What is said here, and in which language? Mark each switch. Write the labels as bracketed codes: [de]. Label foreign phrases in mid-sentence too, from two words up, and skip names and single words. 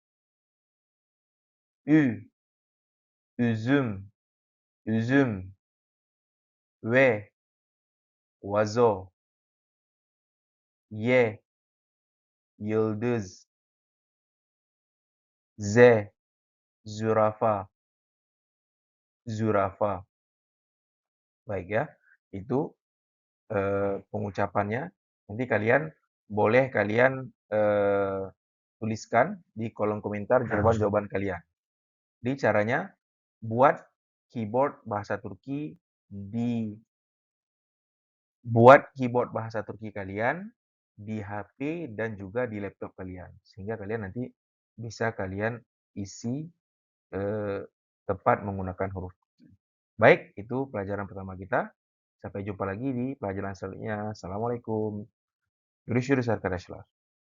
[tr] Ü, üzüm, üzüm, V, vazo, Y, yıldız, Z, zürafa, zürafa. [id] Baik ya. itu pengucapannya. Nanti kalian boleh tuliskan di kolom komentar jawaban-jawaban kalian. Jadi caranya buat keyboard bahasa Turki di buat keyboard bahasa Turki kalian di HP dan juga di laptop kalian. Sehingga kalian nanti bisa kalian isi tepat menggunakan huruf Turki. Baik, itu pelajaran pertama kita. Sampai jumpa lagi di pelajaran selanjutnya. Assalamualaikum. [tr] Görüşürüz arkadaşlar.